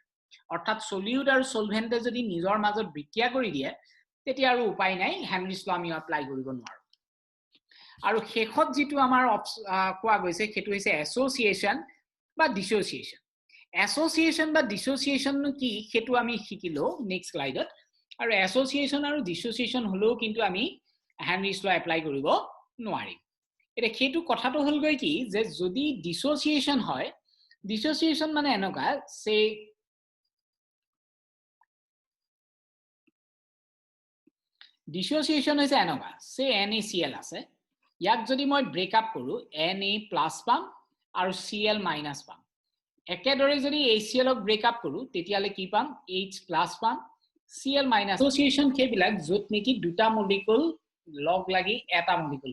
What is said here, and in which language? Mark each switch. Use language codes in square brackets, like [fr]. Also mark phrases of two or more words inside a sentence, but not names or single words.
[as] অৰ্থাৎ সলিউট আৰু সলভেন্টে যদি নিজৰ মাজত বিক্ৰিয়া কৰি দিয়ে তেতিয়া আৰু উপায় নাই হেনৰিছ ল আমি এপ্লাই কৰিব নোৱাৰো আৰু শেষত যেটো আমাৰ কোৱা গৈছে হেতু হৈছে এসোসিয়েশন বা ডিসোসিয়েশন এসোসিয়েশন বা ডিসোসিয়েশন কি হেতু আমি শিকিলো [en] next slideত [as] আৰু এসোসিয়েশন আৰু ডিসোসিয়েশন হলো কিন্তু আমি হেনৰিছ ল এপ্লাই কৰিব নোৱাৰি এটা হেতু কথাটো হল গৈ কি যে যদি ডিসোসিয়েশন হয় ডিসোসিয়েশন মানে এনেকা সে ডিসোসিয়েশন হৈছে এনেকা সে NaCl আছে ইয়াক যদি মই [en] break up [as] কৰো Na+ পাম আৰু Cl- পাম একেদৰে যদি HCl ক [en] break up [as] কৰো তেতিয়ালে কি পাম H+ পাম Cl- ডিসোসিয়েশন কেবিলাক যত নেকি দুটা মলিকুল লগ লাগি এটা মলিকুল